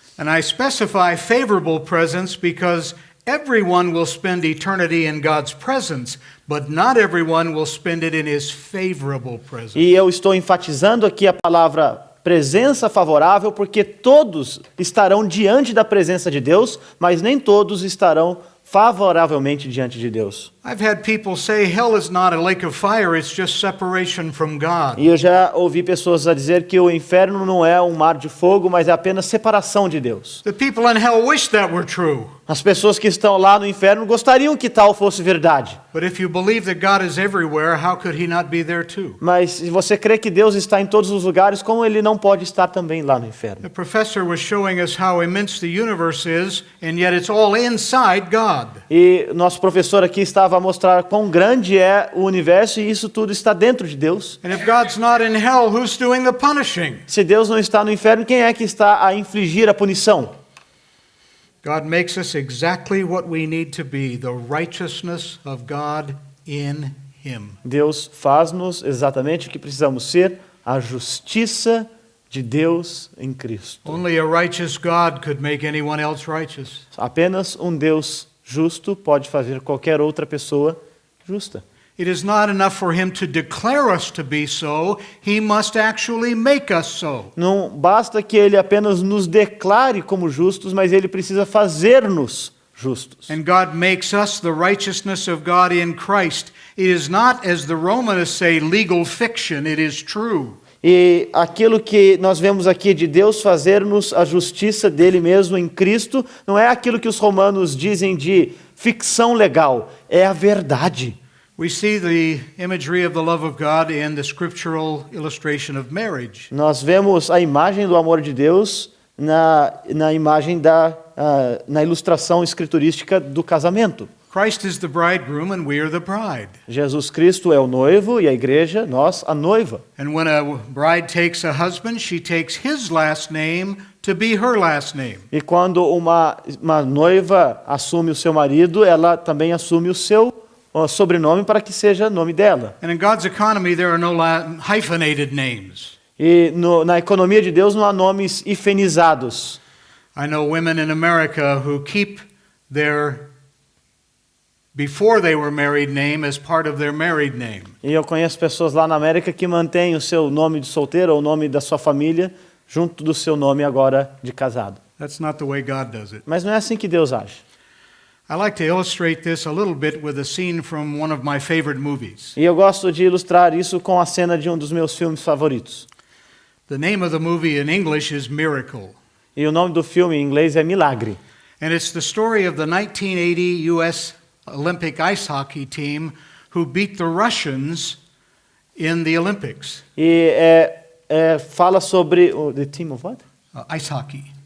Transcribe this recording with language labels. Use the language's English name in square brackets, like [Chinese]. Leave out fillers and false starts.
[English] And I specify favorable presence because everyone will spend eternity in God's presence, but not everyone will spend it in His favorable presence. [Portuguese] E eu estou enfatizando aqui a palavra presença favorável, porque todos estarão diante da presença de Deus, mas nem todos estarão favoravelmente diante de Deus. [English] I've had people say hell is not a lake of fire, it's just separation from God. [Portuguese] E eu já ouvi pessoas a dizer que o inferno não é um mar de fogo, mas é apenas separação de Deus. [English] The people in hell wish that were true. [Portuguese] As pessoas que estão lá no inferno gostariam que tal fosse verdade. [English] But if you believe that God is everywhere, how could He not be there too? [Portuguese] Mas se você crê que Deus está em todos os lugares, como ele não pode estar também lá no inferno? [English] The professor was showing us how immense the universe is, and yet it's all inside God. [Portuguese] E nosso professor aqui estava a mostrar quão grande é o universo e isso tudo está dentro de Deus. [English] And if God's not in hell, who's doing the punishing? [Portuguese] Se Deus não está no inferno, quem é que está a infligir a punição? [English] God makes us exactly what we need to be, the righteousness of God in Him. [Portuguese] Deus faz-nos exatamente o que precisamos ser, a justiça de Deus em Cristo. [English] Only a righteous God could make anyone else righteous. [Portuguese] Apenas um Deus justo pode fazer qualquer outra pessoa justa. [English] It is not enough for Him to declare us to be so, He must actually make us so. [Portuguese] Não basta que ele apenas nos declare como justos, mas ele precisa fazer-nos justos. [English] And God makes us the righteousness of God in Christ. It is not, as the Romanists say, legal fiction, it is true. [Portuguese] E aquilo que nós vemos aqui de Deus fazer-nos a justiça dele mesmo em Cristo, não é aquilo que os romanos dizem de ficção legal, é a verdade. [English] We see the imagery of the love of God in the scriptural illustration of marriage. [Portuguese] Nós vemos a imagem do amor de Deus na imagem na ilustração escriturística do casamento. [English] Christ is the bridegroom and we are the bride. [Portuguese] Jesus Cristo é o noivo e a igreja, nós, a noiva. [English] And when a bride takes a husband, she takes his last name to be her last name. [Portuguese] E quando uma noiva assume o seu marido, ela também assume o seu sobrenome para que seja nome dela. [English] And in God's economy, there are no hyphenated names. [Portuguese] E na economia de Deus não há nomes hifenizados. [English] I know women in America who keep their before they were married name as part of their married name. [Portuguese] E eu conheço pessoas lá na América que mantêm o seu nome de solteiro ou o nome da sua família junto do seu nome agora de casado. [English] That's not the way God does it. [Portuguese] Mas não é assim que Deus age. [English] I like to illustrate this a little bit with a scene from one of my favorite movies. [Portuguese] E eu gosto de ilustrar isso com a cena de um dos meus filmes favoritos. [English] The name of the movie in English is Miracle. [Portuguese] E o nome do filme em inglês é Milagre. [English] And it's the story of the 1980 U.S. Olympic ice hockey team who beat the Russians in the Olympics, [Portuguese] E fala sobre o [English] the team of what? ice hockey,